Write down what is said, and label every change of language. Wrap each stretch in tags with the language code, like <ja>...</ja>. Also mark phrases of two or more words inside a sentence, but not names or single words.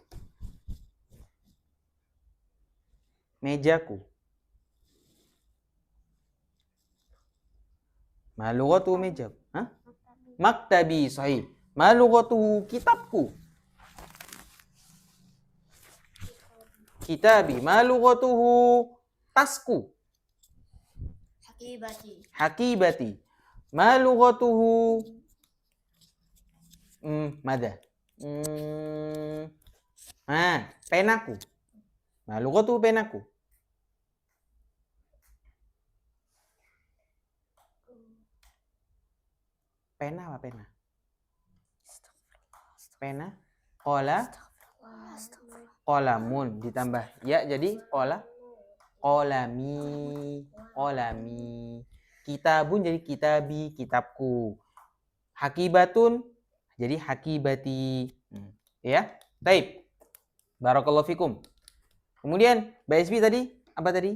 <ar>ما لغته? Mejaku. Hah? مكتبي. صحيح. ما لغته? Kitabku. Kitabi. ما لغته? Tasku. Hakibati. ما لغته? Mada. Penaku. ما لغته?</ar> <id>Penaku. Pena apa pena? Pena. Qolamun ditambah ya jadi qolami. Kitabun jadi kitabi, kitabku. Hakibatun jadi hakibati. Ya. Baik.</id> <ar>بارك الله فيكم.</ar> <id>Kemudian BSB tadi apa tadi?</id>